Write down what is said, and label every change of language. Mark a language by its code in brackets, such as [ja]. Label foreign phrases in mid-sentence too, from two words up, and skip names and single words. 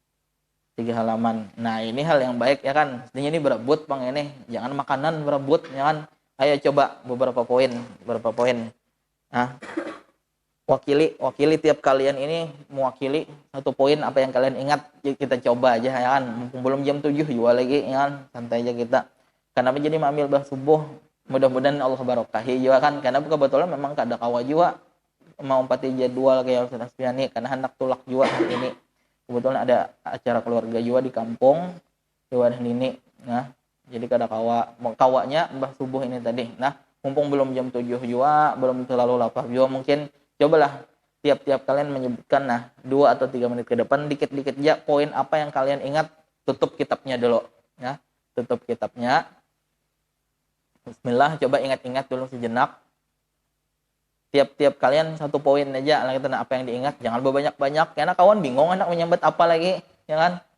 [id] Nah, ini hal yang baik ya kan. Sebenarnya ini berebut Bang ini. Jangan makanan berebut ya kan. Ayo coba beberapa poin. Nah, wakili tiap kalian ini mewakili 1 poin apa yang kalian ingat. Kita coba aja ya kan. Mumpung belum jam 7 juga lagi ya kan. Santai aja kita. Kenapa jadi mengambil bah subuh? Mudah-mudahan Allah barokahi juga kan. [bjn] Karena kebetulan memang kada kawa juga mau empati jadwal kayak Ustaz Asfiani karena hendak tulak juga hari ini. [id] Kebetulan ada acara keluarga juga di kampung di wadah ini. [bjn] Nah, jadi kada kawanya mbah subuh ini tadi. [id] Nah, mumpung belum jam 7 juga, belum terlalu lapar juga, mungkin cobalah tiap-tiap kalian menyebutkan 2 atau 3 menit ke depan dikit-dikit aja poin apa yang kalian ingat. Tutup kitabnya dulu ya. Tutup kitabnya. Bismillah, coba ingat-ingat dulu sejenak. Tiap-tiap kalian 1 poin aja lah, kita apa yang diingat, jangan banyak-banyak karena kawan bingung hendak menyambat apa lagi, ya kan?